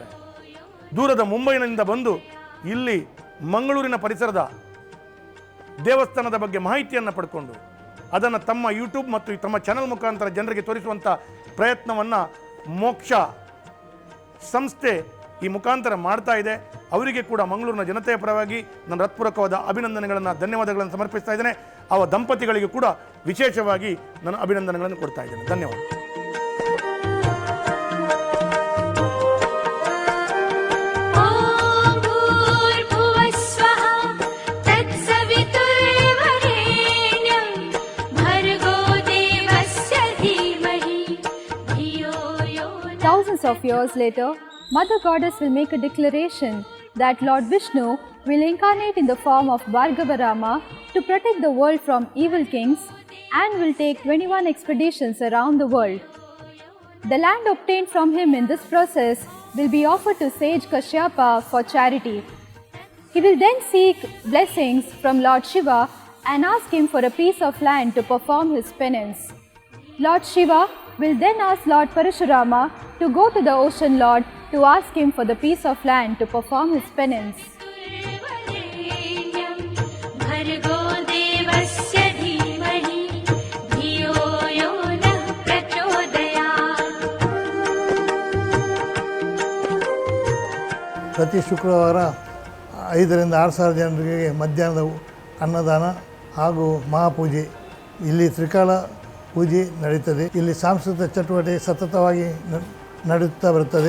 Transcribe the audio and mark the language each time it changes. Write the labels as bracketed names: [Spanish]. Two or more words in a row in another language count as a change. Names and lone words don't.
[Kannada] ದೂರದ ಮುಂಬೈನಿಂದ ಬಂದು ಇಲ್ಲಿ ಮಂಗಳೂರಿನ ಪರಿಸರದ ದೇವಸ್ಥಾನದ ಬಗ್ಗೆ ಮಾಹಿತಿಯನ್ನು ಪಡ್ಕೊಂಡು ಅದನ್ನು ತಮ್ಮ ಯೂಟ್ಯೂಬ್ ಮತ್ತು ತಮ್ಮ ಚಾನಲ್ ಮುಖಾಂತರ ಜನರಿಗೆ ತೋರಿಸುವಂಥ ಪ್ರಯತ್ನವನ್ನು ಮೋಕ್ಷ ಸಂಸ್ಥೆ ಈ ಮುಖಾಂತರ ಮಾಡ್ತಾ ಇದೆ. ಅವರಿಗೆ ಕೂಡ ಮಂಗಳೂರಿನ ಜನತೆಯ ಪರವಾಗಿ ನನ್ನ ಹೃತ್ಪೂರ್ವಕವಾದ ಅಭಿನಂದನೆಗಳನ್ನು, ಧನ್ಯವಾದಗಳನ್ನು ಸಮರ್ಪಿಸ್ತಾ ಇದ್ದೇನೆ. ಅವ ದಂಪತಿಗಳಿಗೆ ಕೂಡ ವಿಶೇಷವಾಗಿ ನಾನು ಅಭಿನಂದನೆಗಳನ್ನು ಕೊಡ್ತಾ ಇದ್ದೇನೆ. ಧನ್ಯವಾದ. [Sanskrit] ॐ भूर्भुवः स्वः तत्सवितुर्वरेण्यं भर्गो देवस्य धीमहि धियो यो नः. [English] Thousands of years later, Mother Goddess will make a declaration that Lord Vishnu will incarnate in the form of Bhargavarama to protect the world from evil kings and will take 21 expeditions around the world. The land obtained from him in this process will be offered to sage Kashyapa for charity. He will then seek blessings from Lord Shiva and ask him for a piece of land to perform his penance. Lord Shiva will then ask Lord Parashurama to go to the ocean lord to ask him for the piece of land to perform his penance. [Sanskrit] वरेण्यं भर्गो देवस्य धीमहि धियो यो नः प्रचोदयात्। [Kannada] ಪ್ರತಿ ಶುಕ್ರವಾರ 5ರಿಂದ 6,000 ಜನರಿಗೆ ಮಧ್ಯಾಹ್ನದ ಅನ್ನದಾನ ಹಾಗೂ ಮಹಾಪೂಜೆ, ಇಲ್ಲಿ ತ್ರಿಕಾಲ ಪೂಜೆ ನಡೀತದೆ. ಇಲ್ಲಿ ಸಾಂಸ್ಕೃತಿಕ ಚಟುವಟಿಕೆ ಸತತವಾಗಿ ನಡೆಯುತ್ತಾ ಬರುತ್ತದೆ.